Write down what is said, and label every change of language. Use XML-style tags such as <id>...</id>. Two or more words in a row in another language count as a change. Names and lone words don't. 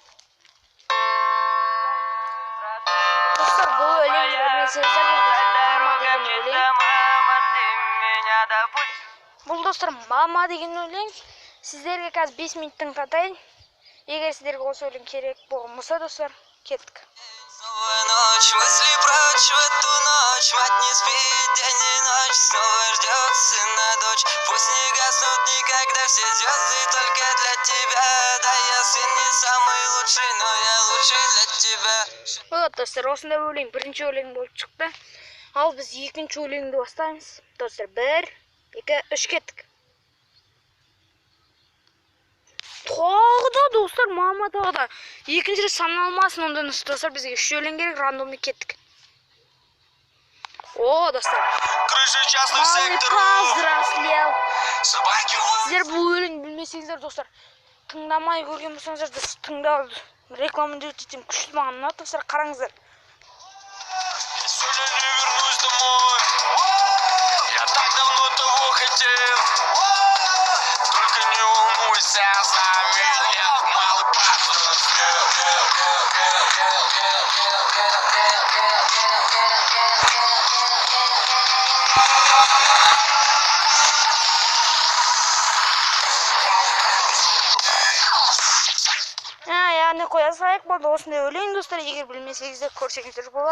<kk>Достар, бұл өлеңді білмесеңіздер мама деген өлең. Бұл достар мама деген өлең. Сіздерге қазір 5 минут тыңдатайын. Егер сіздерге осы өлең керек болмаса достар, кеттік.</kk> <ru>Ночь, мысли прочь в эту ночь, мать не спит день и ночь, снова ждет сына дочь. Пусть не гаснут никогда все звезды только для тебя. Да, я сын не самый лучший, но я лучший для тебя.</ru> <kk>Вот достар, осындай өлең бірінші өлең болып шықты. Ал біз екінші өлеңді бастаймыз. Достар, 1, 2, 3 кеттік. Тағыда достар, мама тағыда. Екінші рет саналмасын ондан достар, бізге 3 өлең керек, рандомный кеттік. О, достар.</kk> <ru>Малый повзрослел.</ru> <kk>Сіздер бұл өлең білмесеңіздер достар, тыңдамай көрген болсаңыздар, тыңдау рекламаны өтетем. Күшті маған ұнады достар, қараңыздар.</kk> <ru>Я так давно того хотел. Только не волнуйся за меня, малый повзрослел.</ru> <kk>Яғни қоя салайық, болды осындай өлең достар, егер білмесеңіздер көрсеңіздер болады.</kk>